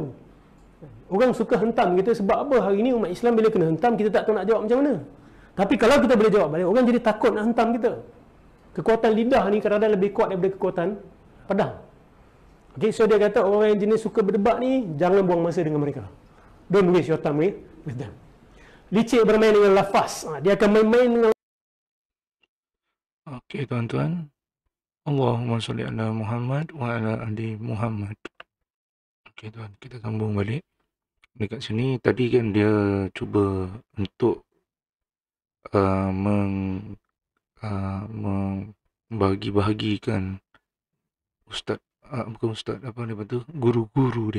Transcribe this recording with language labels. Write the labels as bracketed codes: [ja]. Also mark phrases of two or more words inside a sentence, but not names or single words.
[ms] Orang suka hentam kita sebab apa? Hari ni umat Islam bila kena hentam, kita tak tahu nak jawab macam mana. Tapi kalau kita boleh jawab balik, orang jadi takut nak hentam kita. Kekuatan lidah ni kadang-kadang lebih kuat daripada kekuatan pedang. [en] Okay, so [ms] dia kata orang yang jenis suka berdebat ni, jangan buang masa dengan mereka. [en] Don't waste your time with them. [ms] Licik bermain dengan lafaz. Dia akan main-main dengan Okey tuan-tuan, [ar] اللهم صل على محمد وعلى آل محمد. [ms] Okey tuan, kita sambung balik. Dekat sini tadi kan dia cuba untuk uh, meng, membahagi-bahagikan ustaz, bukan ustaz, apa dia tu, guru-guru dia.